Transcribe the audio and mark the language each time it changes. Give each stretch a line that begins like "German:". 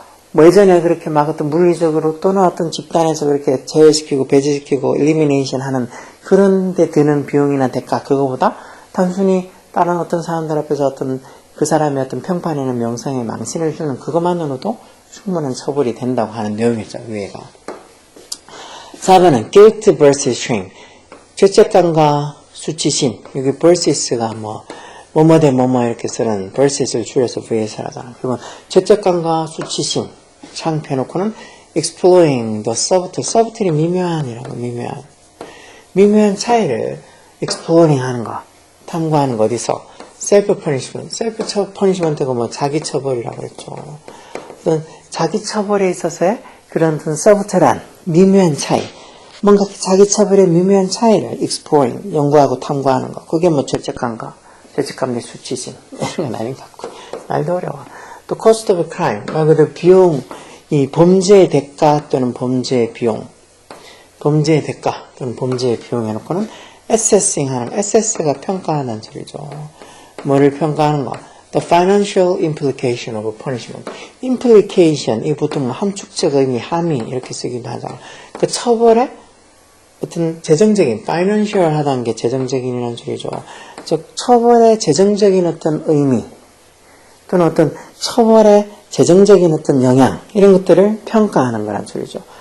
Korean: 뭐 예전에 그렇게 막 어떤 물리적으로 또는 어떤 집단에서 그렇게 제외시키고 배제시키고 elimination 하는 그런 데 드는 비용이나 대가, 그거보다 단순히 다른 어떤 사람들 앞에서 어떤 그 사람의 어떤 평판이나 명성에 망신을 주는 그것만으로도 충분한 처벌이 된다고 하는 내용이죠, 위에가.
English: 4번은 guilt versus shame.
Korean: 죄책감과 수치심. 여기 versus가 뭐뭐 대 뭐뭐 이렇게 쓰는 versus를 줄여서 vs를 하잖아. 그건 죄책감과 수치심. 창피해놓고는 exploring the subtle. subtle이 미묘한이라고, 미묘한 차이를 exploring 하는 거, 탐구하는 거. 어디서? self punishment. self punishment가 뭐 자기 처벌이라고 그랬죠. 어떤 자기 처벌에 있어서의 그런 어떤 subtle한 미묘한 차이, 뭔가 자기 처벌의 미묘한 차이를 exploring, 연구하고 탐구하는 거. 그게 뭐 죄책감 내 수치심 이런 건 아닌 것 같고, 말도 어려워. 또 cost of crime, 말 그대로 비용, 이 범죄의 대가 또는 범죄의 비용, 범죄의 대가 또는 범죄의 비용 해놓고는 assessing 하는, assess가 평가하는 소리죠. 뭐를 평가하는 거?
English: The financial implication of punishment.
Korean: implication, 이 보통 함축적 의미, 함의 이렇게 쓰기도 하잖아. 그 처벌의 어떤 재정적인, financial 하다는 게 재정적인이라는 소리죠. 즉, 처벌의 재정적인 어떤 의미, 또는 어떤 처벌의 재정적인 어떤 영향, 이런 것들을 평가하는 거란 소리죠.